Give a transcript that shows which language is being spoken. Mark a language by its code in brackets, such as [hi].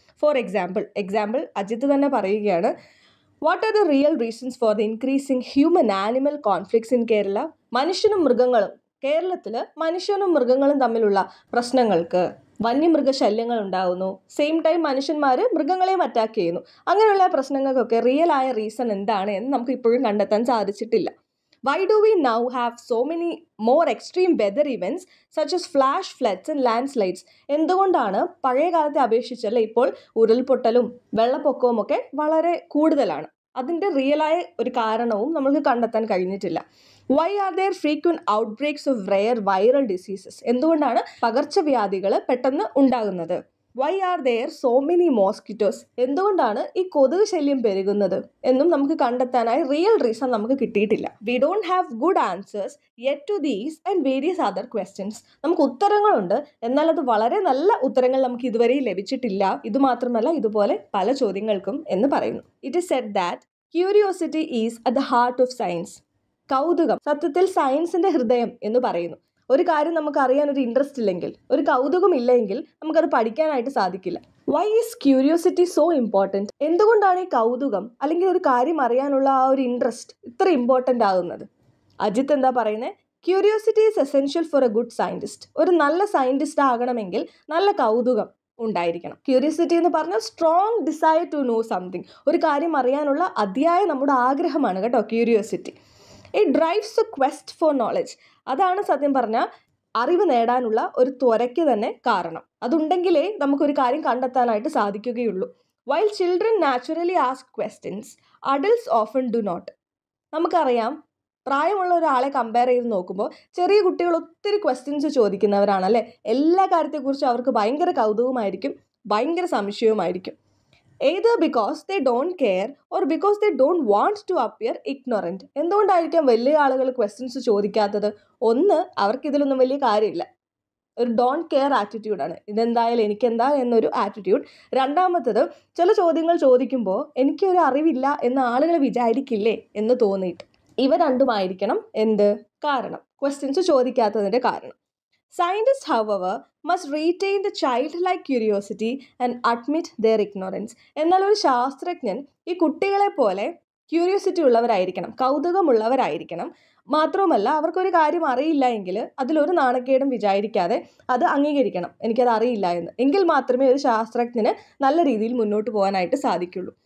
[en] for example [ml] Ajith തന്നെ പറയുകയാണ്, [en] What are the real reasons for the increasing human animal conflicts in Kerala? [ml] മനുഷ്യനും മൃഗങ്ങളും, കേരളത്തിൽ മനുഷ്യനും മൃഗങ്ങളും തമ്മിലുള്ള പ്രശ്നങ്ങൾക്ക് വന്യമൃഗശല്യങ്ങൾ ഉണ്ടാകുന്നു. [en] same time [ml] മനുഷ്യന്മാർ മൃഗങ്ങളെയും അറ്റാക്ക് ചെയ്യുന്നു. അങ്ങനെയുള്ള പ്രശ്നങ്ങൾക്കൊക്കെ റിയൽ ആയ റീസൺ എന്താണ് എന്ന് നമുക്ക് ഇപ്പോഴും കണ്ടെത്താൻ സാധിച്ചിട്ടില്ല. [en] Why do we now have so many more extreme weather events such as flash floods and landslides? [ml] എന്തുകൊണ്ടാണ് പഴയ കാലത്തെ അപേക്ഷിച്ചല്ല ഇപ്പോൾ ഉരുൾപൊട്ടലും വെള്ളപ്പൊക്കവും ഒക്കെ വളരെ കൂടുതലാണ്? അതിൻ്റെ റിയലായ ഒരു കാരണവും നമുക്ക് കണ്ടെത്താൻ കഴിഞ്ഞിട്ടില്ല. [en] Why are there frequent outbreaks of rare viral diseases? [ml] എന്തുകൊണ്ടാണ് പകർച്ചവ്യാധികൾ പെട്ടെന്ന് ഉണ്ടാകുന്നത്? [en] Why are there so many mosquitoes? [ml] എന്തുകൊണ്ടാണ് ഈ കൊതുക് ശല്യം പെരുകുന്നത് എന്നും നമുക്ക് കണ്ടെത്താനായി റിയൽ റീസൺ നമുക്ക് കിട്ടിയിട്ടില്ല. [en] We don't have good answers yet to these and various other questions. [ml] നമുക്ക് ഉത്തരങ്ങളുണ്ട്, എന്നാൽ അത് വളരെ നല്ല ഉത്തരങ്ങൾ നമുക്ക് ഇതുവരെ ലഭിച്ചിട്ടില്ല. ഇതുമാത്രമല്ല, ഇതുപോലെ പല ചോദ്യങ്ങൾക്കും എന്ന് പറയുന്നു. [en] It is said that curiosity is at the heart of science. [ml] കൗതുകം സത്യത്തിൽ സയൻസിന്റെ ഹൃദയം എന്ന് പറയുന്നു. ഒരു കാര്യം നമുക്ക് അറിയാൻ ഒരു ഇൻട്രസ്റ്റ് ഇല്ലെങ്കിൽ, ഒരു കൗതുകം ഇല്ലെങ്കിൽ നമുക്കത് പഠിക്കാനായിട്ട് സാധിക്കില്ല. [en] Why is curiosity so important? [ml] എന്തുകൊണ്ടാണ് ഈ കൗതുകം അല്ലെങ്കിൽ ഒരു കാര്യം അറിയാനുള്ള ആ ഒരു ഇൻട്രസ്റ്റ് ഇത്ര ഇമ്പോർട്ടൻ്റ് ആകുന്നത്? അജിത്ത് എന്താ പറയുന്നത്? [en] Curiosity is essential for a good scientist. [ml] ഒരു നല്ല സയൻറ്റിസ്റ്റ് ആകണമെങ്കിൽ നല്ല കൗതുകം ഉണ്ടായിരിക്കണം. ക്യൂരിയോസിറ്റി എന്ന് പറഞ്ഞാൽ [en] Strong desire to know something. [ml] ഒരു കാര്യം അറിയാനുള്ള അതിയായ നമ്മുടെ ആഗ്രഹമാണ് കേട്ടോ curiosity. [en] It drives a quest for knowledge. [ml] അതാണ് സത്യം പറഞ്ഞാൽ അറിവ് നേടാനുള്ള ഒരു ത്വരയ്ക്ക് തന്നെ കാരണം. അതുണ്ടെങ്കിലേ നമുക്കൊരു കാര്യം കണ്ടെത്താനായിട്ട് സാധിക്കുകയുള്ളൂ. [en] While children naturally ask questions adults often do not. [ml] നമുക്കറിയാം, പ്രായമുള്ള ഒരാളെ കമ്പയർ ചെയ്ത് നോക്കുമ്പോൾ ചെറിയ കുട്ടികൾ ഒത്തിരി ക്വസ്റ്റ്യൻസ് ചോദിക്കുന്നവരാണല്ലേ. എല്ലാ കാര്യത്തെക്കുറിച്ചും അവർക്ക് ഭയങ്കര കൗതുകമായിരിക്കും, ഭയങ്കര സംശയവുമായിരിക്കും. [en] either because they don't care or because they don't want to appear ignorant. [ml] എന്തുകൊണ്ടായിരിക്കാം വലിയ ആളുകൾ ക്വസ്റ്റ്യൻസ് ചോദിക്കാത്തത്? ഒന്ന്, അവർക്കിതിലൊന്നും വലിയ കാര്യമില്ല, ഒരു ഡോണ്ട് കെയർ ആറ്റിറ്റ്യൂഡാണ്. ഇതെന്തായാലും എനിക്കെന്താ എന്നൊരു ആറ്റിറ്റ്യൂഡ്. രണ്ടാമത്തത്, ചില ചോദ്യങ്ങൾ ചോദിക്കുമ്പോൾ എനിക്കൊരു അറിവില്ല എന്ന് ആളുകൾ വിചാരിക്കില്ലേ എന്ന് തോന്നിയിട്ട്. ഇവ രണ്ടുമായിരിക്കണം എന്ത് കാരണം? ക്വസ്റ്റ്യൻസ് ചോദിക്കാത്തതിൻ്റെ കാരണം. [en] Scientists, however, must retain the childlike curiosity and admit their ignorance. [ml] എന്നാൽ ഒരു ശാസ്ത്രജ്ഞൻ ഈ കുട്ടികളെ പോലെ ക്യൂരിയോസിറ്റി ഉള്ളവരായിരിക്കണം, കൗതുകമുള്ളവരായിരിക്കണം. മാത്രവുമല്ല, അവർക്കൊരു കാര്യം അറിയില്ല എങ്കിൽ അതിലൊരു നാണക്കേടും വിചാരിക്കാതെ അത് അംഗീകരിക്കണം, എനിക്കത് അറിയില്ല എന്ന്. എങ്കിൽ മാത്രമേ ഒരു ശാസ്ത്രജ്ഞന് നല്ല രീതിയിൽ മുന്നോട്ട് പോകാനായിട്ട് സാധിക്കുള്ളൂ.